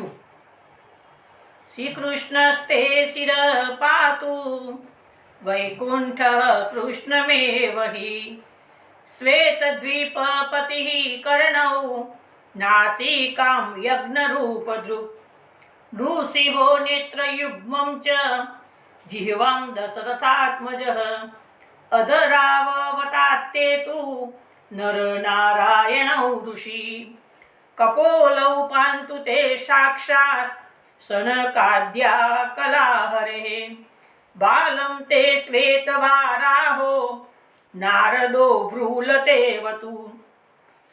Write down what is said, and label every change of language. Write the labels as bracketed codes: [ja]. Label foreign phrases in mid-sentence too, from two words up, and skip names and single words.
[sa] श्री कृष्णस्ते शिर पातु वैकुंठ कृष्णमेव हि श्वेतद्वीपपतिः कर्णौ नासिकां यज्ञरूपदृक् नृसिंहो नेत्रयुग्मं च जिह्वां दशरथात्मजः अधराववतात्ते तु नरनारायणौ ऋषि कपोलौ पान्तु ते साक्षात् सनकाद्या कलाहरे बालं ते श्वेतवाराहो नारदो भ्रूलते वतु